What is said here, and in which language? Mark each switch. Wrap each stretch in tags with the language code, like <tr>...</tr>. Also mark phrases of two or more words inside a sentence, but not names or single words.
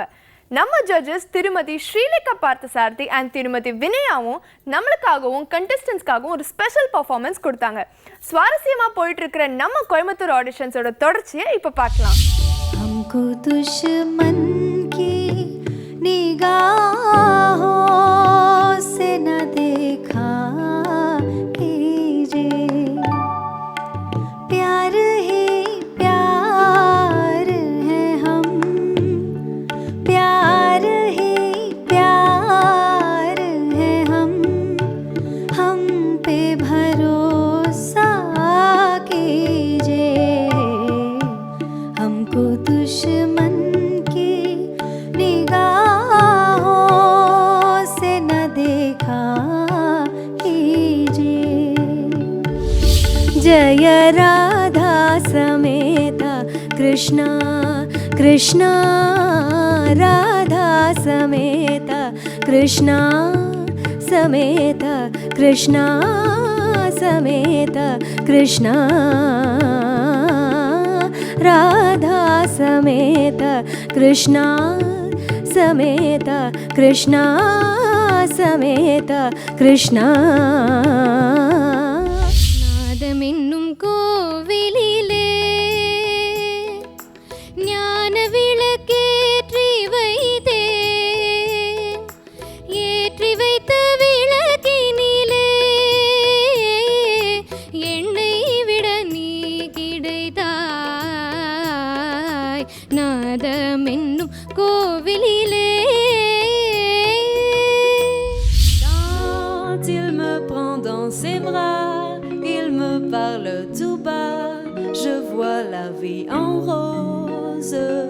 <ta>நம்ம ஜட்ஜஸ் திருமதி ஸ்ரீலேகா பார்த்தசாரதி அண்ட் திருமதி வினயாவும் நம்மளுக்காகவும் கண்டஸ்டன்ஸ்க்காகவும் ஒரு</ta> <en>special performance</en> <ta>கொடுத்தாங்க. சுவாரஸ்யமாக போயிட்டு இருக்கிற நம்ம கோயம்புத்தூர் ஆடிஷன்ஸோட தொடர்ச்சியை இப்போ பார்க்கலாம்.</ta> <hi>हमको दुश्मन की निगाहों से न देखा कीजिए, प्यार ही प्यार है, हम प्यार ही प्यार है, हम पे भरोसा कीजिए, हमको दुश्मन की निगाहों से न देखा कीजिए। जय राधा समेत कृष्ण कृष्ण, राधा समेत कृष्ण समेत कृष्ण समेत कृष्ण, राधा समेत कृष्ण समेत कृष्ण समेत कृष्ण.</hi> <ta>நாதமென்னும் கோவிலிலே ஞான விளக்கேற்றி வைத்தேன், ஏற்றி வைத்த விளக்கினிலே எண்ணெய் விட நீ கிடைத்தாய், நாதமென்னும் கோவிலிலே.</ta> <fr>Quand il me prend dans ses bras, il me parle tout bas, je vois la vie en rose.</fr>